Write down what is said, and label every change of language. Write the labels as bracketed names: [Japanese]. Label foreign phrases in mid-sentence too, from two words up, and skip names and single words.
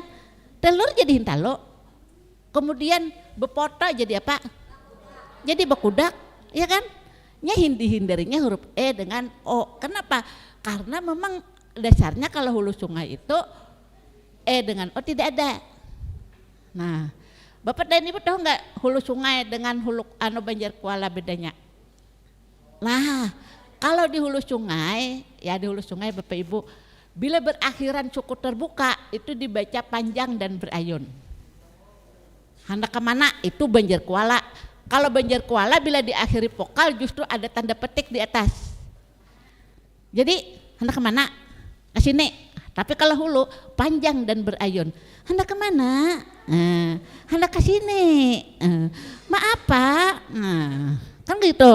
[Indonesian] Telur jadi hintalo, kemudian bepoto jadi apa? Jadi bekudak, iya kan? Hindarinya huruf E dengan O. Kenapa? Karena memang dasarnya kalau hulu sungai itu E dengan O tidak ada. Nah, Bapak dan Ibu tahu nggak hulu sungai dengan hulu Banjar Kuala bedanya? Nah, kalau di hulu sungai, ya di hulu sungai Bapak Ibu, bila berakhiran suku terbuka itu dibaca panjang dan berayun. Hendak kemana? Itu Banjar Kuala. Kalau Banjar Kuala bila diakhiri vokal justru ada tanda petik di atas. Jadi hendak kemana? Ke sini. Tapi kalau hulu panjang dan berayun. Hendak kemana? Hendak ke sini. Maaf Pak. Kan gitu.